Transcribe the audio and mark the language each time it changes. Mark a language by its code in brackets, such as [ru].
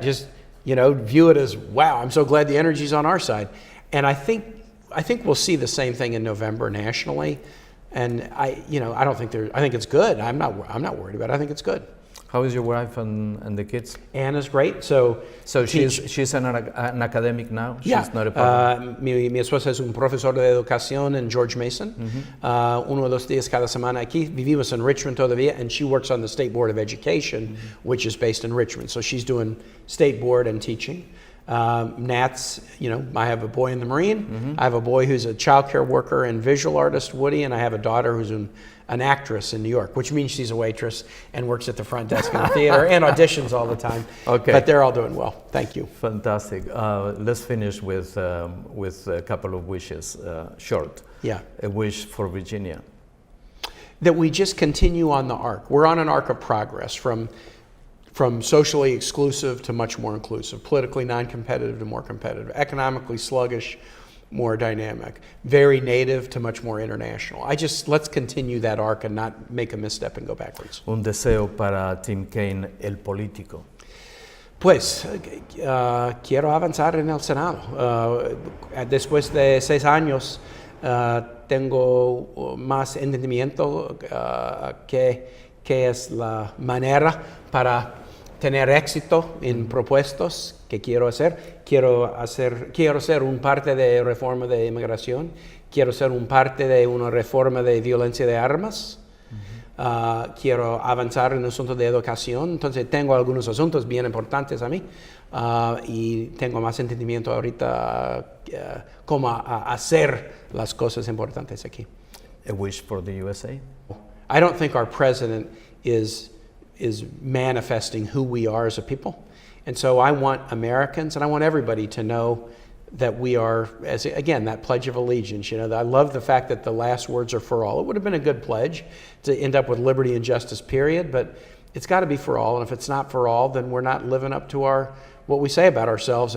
[en] Just, view it as, wow, I'm so glad the energy's on our side. And I think we'll see the same thing in November nationally. And I think it's good. I'm not worried about it. I think it's good. How is your wife and the kids? Anna's great. So she's an academic now? Yeah. She's not a part. [es] Mi esposa es un profesor de educación en George Mason. Uno o dos días cada semana aquí. Vivimos en Richmond todavía, [en] and she works on the State Board of Education, which is based in Richmond. So she's doing state board and teaching. Nat's, I have a boy in the Marine. I have a boy who's a child care worker and visual artist, Woody, and I have a daughter who's an actress in New York, which means she's a waitress and works at the front desk in the theater and auditions all the time. Okay. But they're all doing well. Thank you. Fantastic. Let's finish with a couple of wishes, short. Yeah. A wish for Virginia. That we just continue on the arc. We're on an arc of progress from socially exclusive to much more inclusive, politically non-competitive to more competitive, economically sluggish, more dynamic, very native to much more international. Let's continue that arc and not make a misstep and go backwards. [es] Un deseo para Tim Kaine, el político. Pues, quiero avanzar en el Senado. Después de 6 años, tengo más entendimiento que es la manera para tener éxito en propuestos que quiero hacer. Quiero ser un parte de reforma de inmigración. Quiero ser un parte de una reforma de violencia de armas. Quiero avanzar en el asunto de educación. Entonces tengo algunos asuntos bien importantes a mí y tengo más entendimiento ahorita cómo hacer las cosas importantes aquí. [en] A wish for the USA? I don't think our president is manifesting who we are as a people. And so I want Americans and I want everybody to know that we are, again, that Pledge of Allegiance. I love the fact that the last words are for all. It would have been a good pledge to end up with liberty and justice, period, but it's got to be for all. And if it's not for all, then we're not living up to what we say about ourselves.